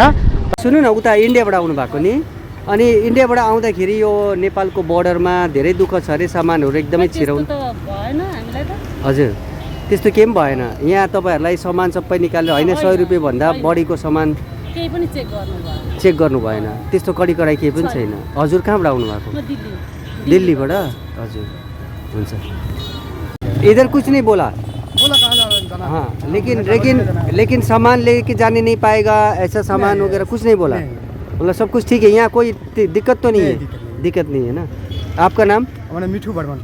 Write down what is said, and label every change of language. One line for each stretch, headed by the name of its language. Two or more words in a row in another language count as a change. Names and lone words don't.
Nepali: सुन्नु न, उता इन्डियाबाट आउनु भएको नि, अनि इन्डियाबाट आउँदाखेरि यो नेपालको बोर्डरमा धेरै दुःख छ अरे, सामानहरू एकदमै छिराउनु हजुर त्यस्तो केही पनि भएन। यहाँ तपाईँहरूलाई सामान सबै निकालेर होइन 100 रुपैयाँभन्दा बढीको सामान केही पनि चेक गर्नु भएन, त्यस्तो कडाइ केही पनि छैन। हजुर कहाँबाट आउनु भएको? दिल्लीबाट। हजुर हुन्छ।
Hindi: इधर कुछ नहीं बोला। बोला कहाँ जा रहे हैं? हाँ, लेकिन सामान लेके जाने नहीं पाएगा, ऐसा सामान वगैरह कुछ नहीं बोला। मतलब सब कुछ ठीक है, यहाँ कोई दिक्कत तो नहीं है? दिक्कत नहीं है ना। आपका नाम? हमारा मिठू बर्मन,